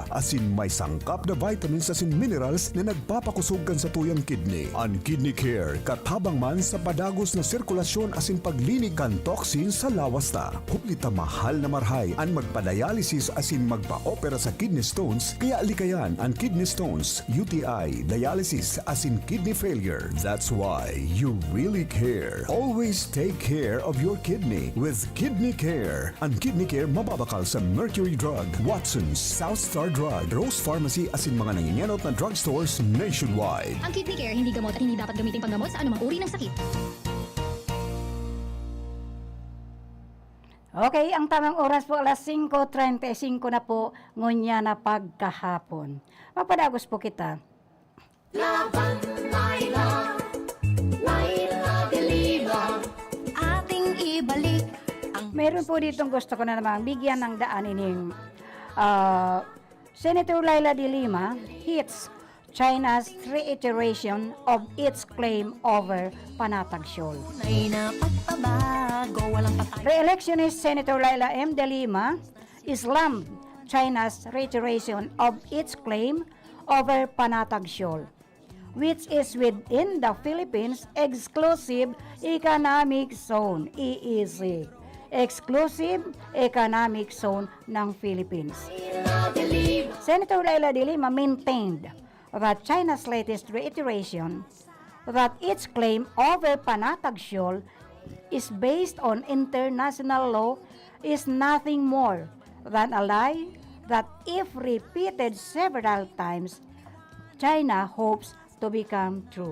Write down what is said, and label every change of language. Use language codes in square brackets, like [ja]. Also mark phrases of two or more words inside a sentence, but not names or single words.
[bik] Asin may sangkap na vitamins asin minerals na nagpapakusog kan sa tuyang kidney. Ang Kidney Care, katabang man sa padagos na sirkulasyon asin paglinig kan toxin sa lawas ta. Huplita mahal na marhay ang magpa-dialysis asin magpa-opera sa [en] kidney stones, [bik] kaya likayan ang [en] kidney stones, [bik] UTI, dialysis asin [en] kidney failure. That's why you really care. Always take care of your kidney with Kidney Care. [bik] Ang Kidney Care mababakal sa Mercury Drug, Watson's, South Star Drug, Rose Pharmacy asin mga nangingenot na [en] drugstores nationwide. [tl] Ang Kidney Care hindi gamot at hindi dapat gamitin panggamot sa anumang uri ng sakit. [bik] Okay, ang tamang oras po alas 5:35 na po, ngunya na pagkahapon. Mapadagos po kita. [tl] Laban, Laila, Laila de Lima, ating ibalik. Meron po ditong gusto ko na namang bigyan ng daan ining [en] Senator Laila de Lima hits China's reiteration of its claim over Panatag Shoal. Re-electionist Senator Laila M. de Lima slammed China's reiteration of its claim over Panatag Shoal, which is within the Philippines Exclusive Economic Zone, EEZ. [tl] Exclusive Economic Zone ng Philippines. [en] Senator Laila de Lima maintained that China's latest reiteration that its claim over Panatag Shoal is based on international law is nothing more than a lie that, if repeated several times, China hopes to become true.